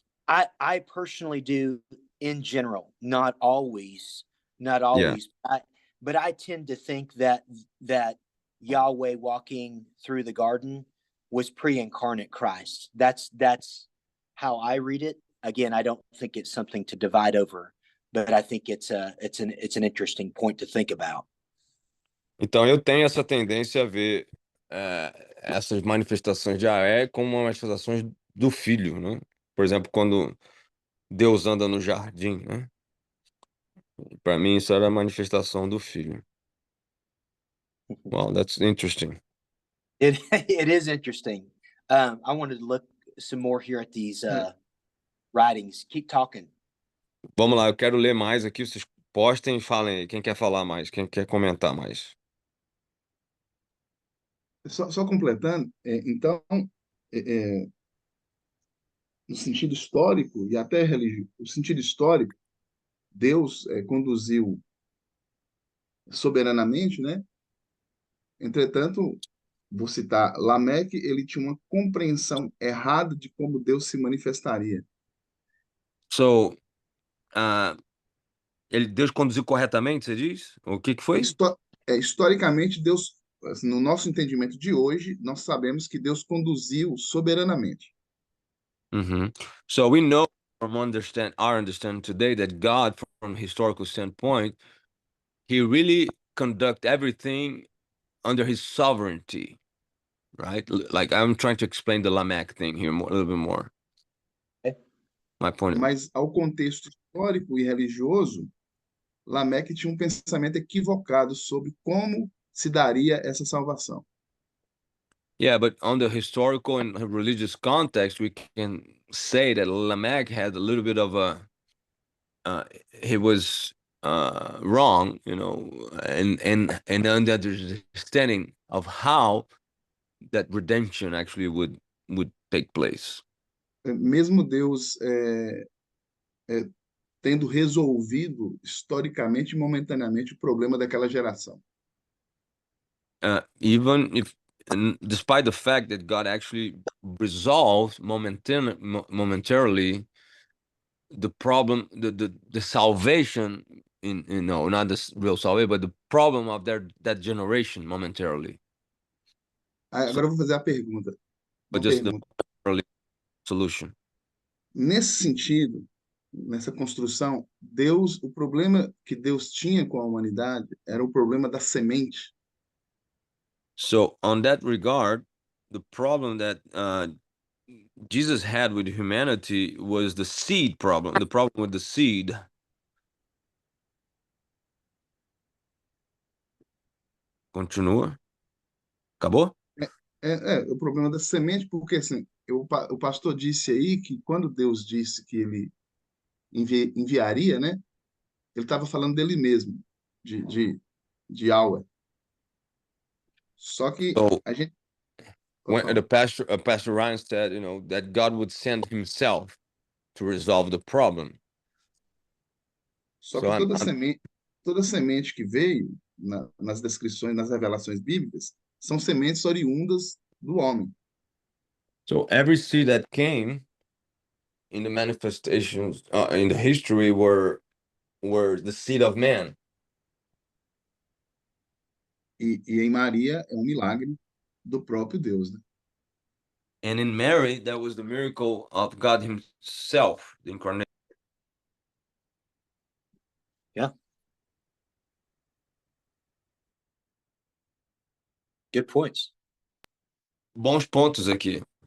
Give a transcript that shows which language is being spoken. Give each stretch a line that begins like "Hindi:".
English: I personally do in general, not always, but I tend to think that Yahweh walking through the garden was pre-incarnate Christ. That's how I read it. Again, I don't think it's something to divide over, but I think it's an interesting point to think about.
Portuguese: Então eu tenho essa tendência a ver essas manifestações de Yahweh como manifestações do Filho, né? Por exemplo, quando Deus anda no jardim, né? Para mim isso era a manifestação do Filho.
English: Well, that's interesting. It is interesting. I wanted to look some more here at these writings. Keep talking.
Portuguese: Vamos lá, eu quero ler mais aqui. Vocês postem e falem aí. Quem quer falar mais? Quem quer comentar mais? Só completando, então, no sentido histórico e até religioso, no sentido histórico, Deus conduziu soberanamente, né? Entretanto, vou citar, Lameque, ele tinha uma compreensão errada de como Deus se manifestaria. So, Deus conduziu corretamente, você diz? O que foi? Historicamente, Deus, assim, no nosso entendimento de hoje, nós sabemos que Deus conduziu soberanamente.
English: So we know from our understanding today that God, from a historical standpoint, he really conduct everything under his sovereignty, right? Like I'm trying to explain the Lamech thing here a little bit more. My point.
Portuguese: Mas ao contexto histórico e religioso, Lameque tinha um pensamento equivocado sobre como se daria essa salvação.
English: Yeah, but on the historical and religious context, we can say that Lamech had a little bit of he was wrong, you know, and understanding of how that redemption actually would take place.
Portuguese: Mesmo Deus tendo resolvido historicamente e momentaneamente o problema daquela geração.
English: Even if, despite the fact that God actually resolved momentarily the problem, the salvation not the real salvation, but the problem of that generation momentarily.
Portuguese: Agora eu vou fazer a pergunta.
English: But just the early solution.
Portuguese: Nesse sentido, nessa construção, o problema que Deus tinha com a humanidade era o problema da semente.
English: So on that regard, the problem that Jesus had with humanity was the seed problem, the problem with the seed.
Portuguese: Continua? Acabou? O problema da semente, porque assim, o pastor disse aí que quando Deus disse que ele enviaria, né? Ele estava falando dele mesmo, de Yahweh. Só que
English: So,
Portuguese: a gente...
English: when the Pastor Ryan said, you know, that God would send himself to resolve the problem.
Portuguese: Só que toda semente que veio nas descrições, nas revelações bíblicas, são sementes oriundas do homem.
English: So every seed that came in the manifestations in the history were the seed of man.
Portuguese: E em Maria é um milagre do próprio Deus, né?
English: And in Mary, that was the miracle of God himself, the incarnation. Yeah. Good points.
Portuguese: Bons pontos aqui.